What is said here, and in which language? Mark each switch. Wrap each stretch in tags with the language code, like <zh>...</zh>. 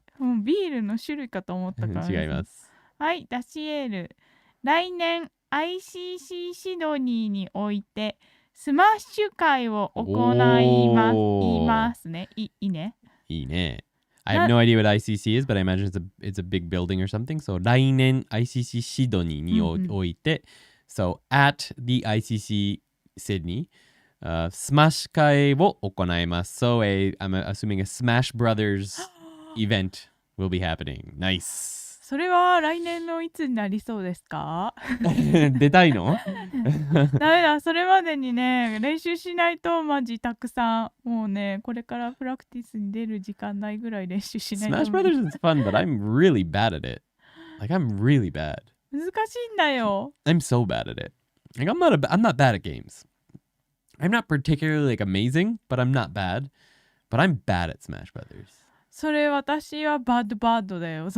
<ja>もうビールの種類かと思ったから、違います。はい、ダシエル。来年 ICC シドニーにおいてスマッシュ会を行いますね。いいね。いいね。</ja> <en>I have no idea what ICC is, but I imagine it's a big building or something.</en> <ja>So 来年 ICC シドニーにおいて、</ja> <en>So at the ICC Sydney,</en> <ja>Smash 会を行います。</ja> <en>So I'm assuming a Smash Brothers event will be happening. Nice.</en> <ja>それは来年のいつになりそうですか？出たいの？ダメだ、それまでにね、練習しないとマジたくさん。もうね、これからプラクティスに出る時間ないぐらい練習しないと。</ja> <en>Smash Brothers is fun, but I'm really bad at it. Like I'm really bad.</en> <ja>難しいんだよ。</ja> <en>I'm so bad at it. Like I'm not bad at games. I'm not particularly like amazing, but I'm not bad. But I'm bad at Smash Brothers.</en> <ja>それ私はバッドだよ。</ja>